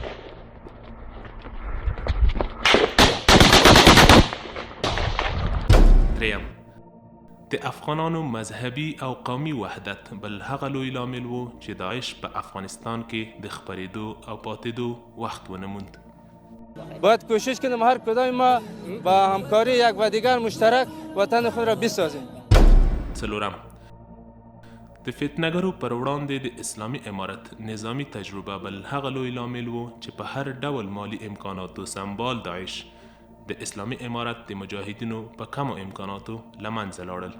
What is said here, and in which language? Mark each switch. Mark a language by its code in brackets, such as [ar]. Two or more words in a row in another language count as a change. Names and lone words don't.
[ps] دریم، د افغانانو مذهبي او قومي وحدت بل هغه لوی لامل و چې داعش په افغانستان کې د خپرېدو او پاتېدو وخت ونه موند. [fa] باید کوشش کنیم هر کدام ما با همکاری یک و دیگر مشترک وطن خود را بسازیم. [ps] څلورم، د فتنهګرو پر وړاندې د اسلامي امارت نظامی تجربه بل هغه لوی لامل و چې په هر ډول مالی امکاناتو سمبال داعش د اسلامي امارت د مجاهدینو په کمو امکاناتو له منځه لاړل.